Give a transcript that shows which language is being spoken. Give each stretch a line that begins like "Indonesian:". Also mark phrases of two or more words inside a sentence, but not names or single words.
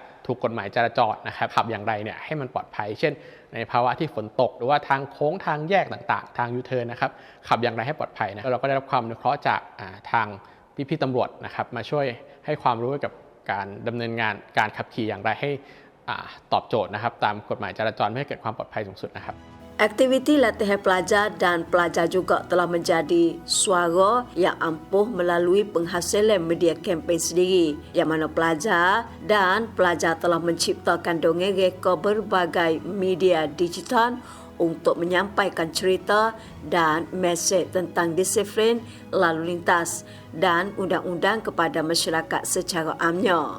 Thai: ถูกกฎหมายจราจรนะครับขับอย่างไรเนี่ยให้มันปลอดภัยเช่นในภาวะที่ฝนตกหรือว่าทางโค้งทางแยกต่างๆทางยูเทิร์นนะครับขับอย่างไรให้ปลอดภัยนะแล้วเราก็ได้รับความอนุเคราะห์จากทางพี่ๆตำรวจนะครับมาช่วยให้ความรู้เกี่ยวกับการดำเนินงานการขับขี่อย่างไรให้ตอบโจทย์นะครับตามกฎหมายจราจรเพื่อให้เกิดความปลอดภัยสูงสุดนะครับ
Malay: Aktiviti latihan pelajar dan pelajar juga telah menjadi suara yang ampuh melalui penghasilan media kempen sendiri, yang mana pelajar dan pelajar telah menciptakan dongeng reka berbagai media digital untuk menyampaikan cerita dan mesej tentang disiplin lalu lintas dan undang-undang kepada masyarakat secara amnya.